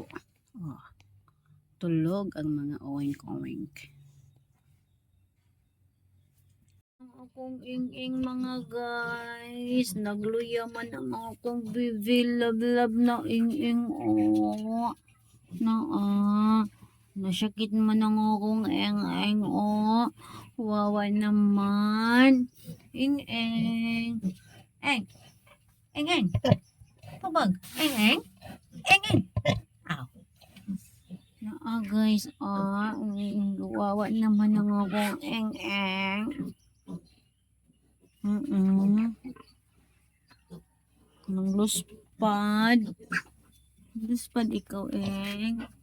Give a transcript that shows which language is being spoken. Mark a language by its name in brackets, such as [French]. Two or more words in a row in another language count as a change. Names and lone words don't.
[Cebuano] Oh, tulog ang mga oink-oink. Ang akong ing-ing mga guys, nagluyaman ang akong bibi love na ing-ing oh. Nasakit man ang akong eng-eng oh. Wawa naman. Ing-eng. Eng. Eng-eng. Pabag. Eng-eng. Eng-eng. Aw. Guys, wawa naman ang akong eng-eng. Nang luspad. Luspad ikaw, eng.